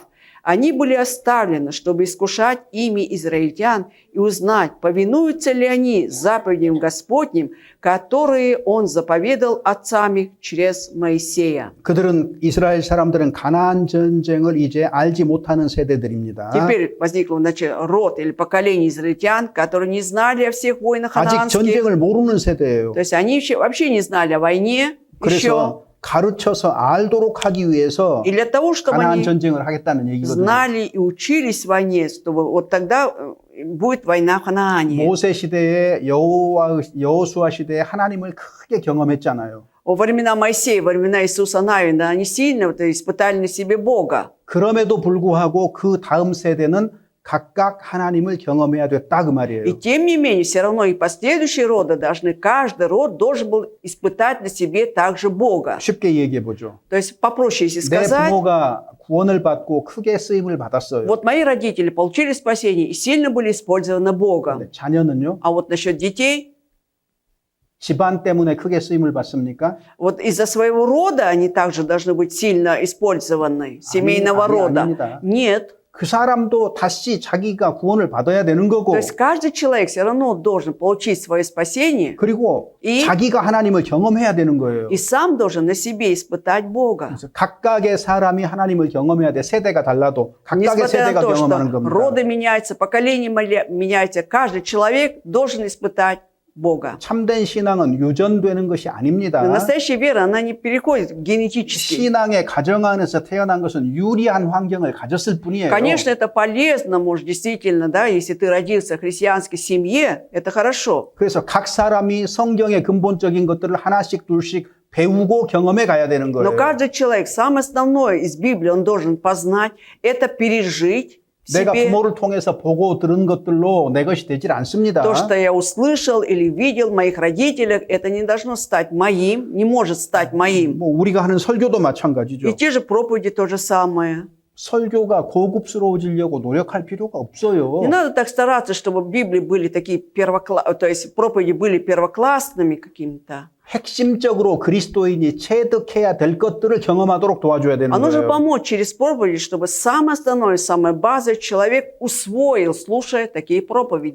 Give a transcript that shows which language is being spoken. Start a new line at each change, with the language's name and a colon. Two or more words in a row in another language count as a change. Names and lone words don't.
Russian: Они были оставлены, чтобы искушать ими израильтян и узнать, повинуются ли они заповедям Господним, которые Он заповедал отцам их через Моисея».
Korean: 그들은 이스라엘 사람들은 가나안 전쟁을 이제 알지 못하는 세대들입니다.
Russian: Теперь возникло род или поколение израильтян, которые не знали о всех войнах
Korean: 아직
Russian: ханаанских.
Korean: 전쟁을 모르는 세대예요.
Russian: То есть они вообще не знали о войне еще.
Korean: 그래서 가르쳐서 알도록 하기 위해서
Russian: И для того, чтобы
Korean: 가나안
Russian: они
Korean: 전쟁을 하겠다는 얘기거든요.
Russian: знали и учились в войне, чтобы вот тогда будет война в Ханаане.
Korean: 모세 시대에 여호수아 시대에 하나님을 크게 경험했잖아요.
Russian: Во времена Моисея, во времена Иисуса Навина, они сильно испытали на себе Бога.
Korean: 그럼에도 불구하고 그 다음 세대는 각각 하나님을 경험해야 됐다 그 말이에요.
Russian: И тем не менее, все равно и последующие роды должны, каждый род должен был испытать на себе также Бога.
Korean: 쉽게 얘기해 보죠.
Russian: То есть попроще, если
Korean: 내
Russian: сказать,
Korean: 부모가 구원을 받고 크게 쓰임을 받았어요.
Russian: вот мои родители получили спасение и сильно были использованы Богом.
Korean: 근데 자녀는요?
Russian: А вот насчет детей,
Korean: 집안 때문에 크게 쓰임을 받습니까?
Russian: вот из-за своего рода они также должны быть сильно использованы, семейного
Korean: 아니,
Russian: рода.
Korean: 아닙니다.
Russian: Нет.
Korean: 그 사람도 다시 자기가 구원을 받아야 되는 거고,
Russian: То есть каждый человек все равно должен получить свое спасение
Korean: 그리고 이- 자기가 하나님을 경험해야 되는 거예요.
Russian: и сам должен на себе испытать Бога.
Korean: 그래서 각각의 사람이 하나님을 경험해야 돼. 세대가 달라도 각각의
Russian: Несмотря
Korean: 세대가
Russian: на то,
Korean: 경험하는
Russian: что
Korean: 겁니다.
Russian: роды меняются, поколения меняются, каждый человек должен испытать Бога.
Korean: 참된 신앙은 유전되는 것이 아닙니다.
Russian: Но настоящая вера, она не переходит генетически.
Korean: 신앙의 가정 안에서 태어난 것은 유리한 환경을 가졌을 뿐이에요.
Russian: Конечно, это полезно, может, действительно, да, если ты родился в христианской семье, это хорошо.
Korean: 그래서 각 사람이 성경의 근본적인 것들을 하나씩 둘씩 배우고 경험해 가야 되는
Russian: Но
Korean: 거예요.
Russian: каждый человек, самое основное из Библии, он должен познать, это пережить в
Korean: 내가
Russian: себе.
Korean: 부모를 통해서 보고 들은 것들로 내 것이 되질 않습니다.
Russian: То, что я услышал или видел в моих родителях, это не должно стать моим, не может стать моим.
Korean: 뭐 우리가 하는 설교도 마찬가지죠.
Russian: И те же проповеди то же самое.
Korean: 설교가 고급스러워지려고 노력할 필요가 없어요.
Russian: Не надо так стараться, чтобы в Библии были такие то есть проповеди были первоклассными какими-то.
Korean: 핵심적으로 그리스도인이 체득해야 될 것들을 경험하도록 도와줘야 되는
Russian: А нужно
Korean: 거예요.
Russian: помочь через проповеди, чтобы самое основное, самое базовое человек усвоил, слушая такие проповеди.